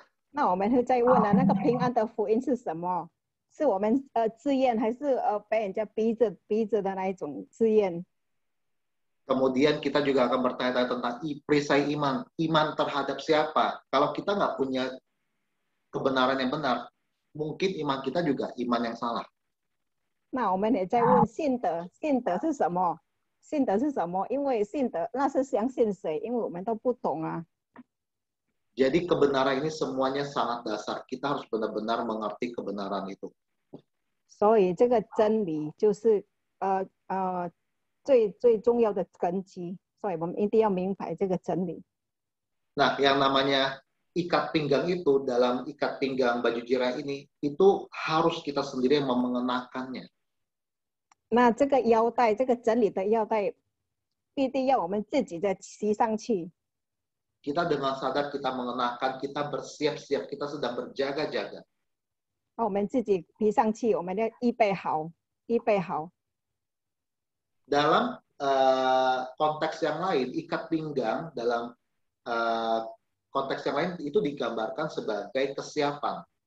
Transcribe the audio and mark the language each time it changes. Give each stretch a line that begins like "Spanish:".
Chinese: 那我们会再问啊，那个平安的福音是什么？是我们自愿，还是被人家逼着的那一种自愿？
Indonesian: Kemudian kita juga akan bertanya-tanya tentang perisai iman. Iman terhadap siapa? Kalau kita nggak punya kebenaran yang benar, mungkin iman kita juga iman yang salah.
Chinese: 那我们也在问信德，信德是什么？信德是什么？因为信德那是相信谁？因为我们都不懂啊。
Indonesian: Jadi kebenaran ini semuanya sangat dasar. Kita harus benar-benar mengerti kebenaran itu.
Chinese: 所以这个真理就是最重要的根基，所以我们一定要明白这个真理。
Indonesian: Nah, yang namanya ikat pinggang itu, dalam ikat pinggang baju jirah ini, itu harus kita sendiri yang mengenakannya.
Chinese: 那这个腰带，这个真理的腰带，必定要我们自己的系上去。
Indonesian: Kita dengan sadar kita mengenakan, kita bersiap-siap, kita sedang berjaga-jaga.
Chinese: 那我们自己披上去，我们要预备好，预备好。
Indonesian: Dalam konteks yang lain, ikat pinggang dalam konteks yang lain itu digambarkan sebagai kesiapan.